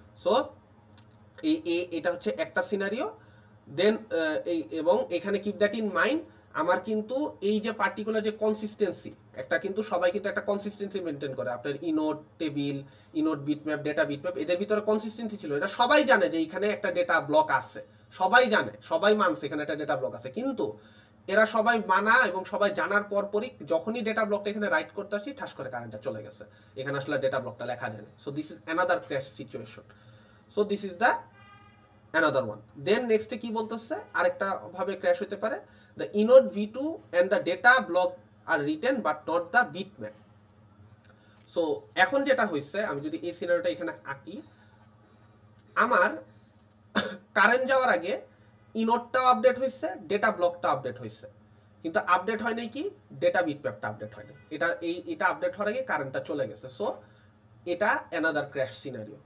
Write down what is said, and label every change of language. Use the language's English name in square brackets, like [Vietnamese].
[Bangla] So এটা হচ্ছে একটা সিনারিও। দেন এবং এখানে [English] keep that in mind, [Bangla] আমার কিন্তু এই যে পার্টিকুলার যে কনসিস্টেন্সি, একটা কিন্তু সবাই কিন্তু একটা কনসিস্টেন্সি মেনটেন করে, আপনার inode table, inode bitmap, data bitmap, এদের ভিতরে কনসিস্টেন্সি ছিল, এটা সবাই জানে যে এখানে একটা ডেটা ব্লক আছে, সবাই জানে, সবাই মানছে এখানে একটা ডেটা ব্লক আছে, কিন্তু এরা সবাই মানা এবং সবাই জানার পরই যখনই ডেটা ব্লকটা এখানে রাইট করতে আসি ঠাস করে কারেন্টটা চলে গেছে, এখানে আসলে ডেটা ব্লকটা লেখা যায় না। [English] So this is another crash situation. So this is the another one. Then next [Bangla] কি বলতেছে, আরেকটা ভাবে ক্র্যাশ হতে পারে, [English] the inode v2 and the data block are written but not the bitmap. [Bangla] So এখন যেটা হইছে, আমি যদি এই সিনারিওটা এখানে আঁকি, আমার কারেন্ট যাওয়ার আগে ইনোডটাও আপডেট হইছে, ডেটা ব্লকটা আপডেট হইছে, কিন্তু আপডেট হয় নাই কি, ডেটা বিটম্যাপটা আপডেট হয় নাই। এটা আপডেট হওয়ার আগে কারেন্টটা চলে গেছে। সো এটা অ্যানাদার ক্র্যাশ সিনারিও।